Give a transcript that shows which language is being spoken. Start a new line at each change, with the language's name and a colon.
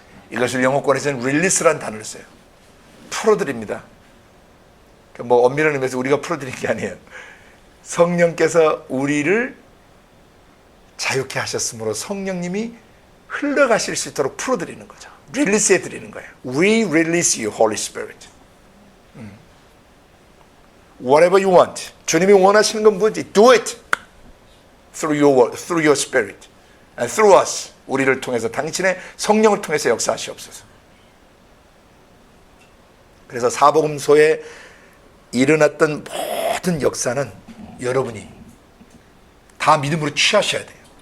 Korean: 이것을 영어권에서는 release라는 단어를 써요. 풀어드립니다. 뭐 엄밀한 의미에서 우리가 풀어드린 게 아니에요. 성령께서 우리를 자유케 하셨으므로 성령님이 흘러가실 수 있도록 풀어드리는 거죠. 릴리스해 드리는 거예요.
English: We release you, Holy Spirit. Whatever you want.
Korean: 주님이 원하시는 건 뭐지?
English: Do it through your word, through your Spirit, and through us.
Korean: 우리를 통해서 당신의 성령을 통해서 역사하시옵소서. 그래서 사복음서에 일어났던 모든 역사는 여러분이 다 믿음으로 취하셔야 돼요.